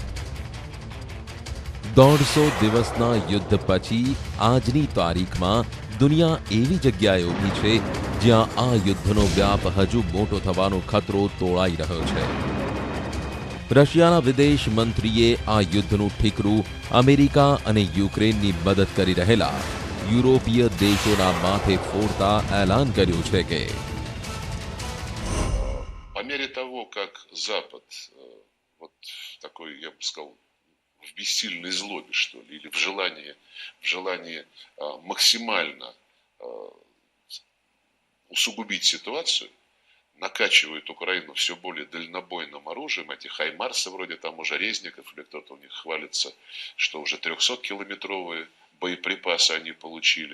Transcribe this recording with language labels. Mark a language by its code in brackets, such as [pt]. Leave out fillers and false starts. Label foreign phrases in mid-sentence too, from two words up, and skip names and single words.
[gu] 150 દિવસના યુદ્ધ પછી આજની તારીખમાં દુનિયા એવી જગ્યાએ ઊભી છે જ્યાં આ યુદ્ધનો વ્યાપ હજુ મોટો થવાનો ખતરો તોળાઈ રહ્યો છે। રશિયાના વિદેશ મંત્રીએ આ યુદ્ધનું ઠીકરું અમેરિકા અને યુક્રેનની મદદ કરી રહેલા યુરોપીય દેશોના માથે ફોડતા એલાન કર્યું છે કે [ru] по мере того, как Запад вот такой, я бы сказал, в бессильной злобе, что ли, или в желании максимально усугубить ситуацию, накачивает Украину все более дальнобойным оружием, эти хаймарсы вроде тому же Резников, или кто-то у них хвалится, что уже 300-километровые боеприпасы они получили.